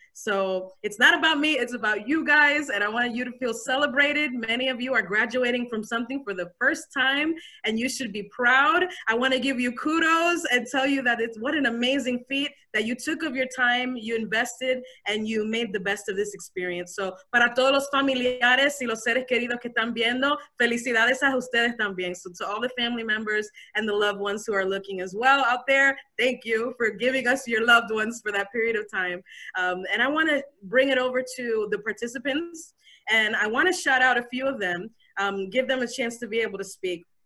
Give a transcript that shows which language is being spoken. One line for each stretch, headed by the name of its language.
English: So it's not about me, it's about you guys, and I want you to feel celebrated. Many of you are graduating from something for the first time, and you should be proud. I want to give you kudos and tell you that it's what an amazing feat that you took of your time, you invested, and you made the best of this experience.
Spanish: So para todos los familiares y los seres queridos que están viendo, felicidades a ustedes también.
English: So to all the family members and the loved ones who are looking as well out there, thank you for giving us your loved ones for that period of time. And I want to bring it over to the participants, and I want to shout out a few of them, give them a chance to be able to speak.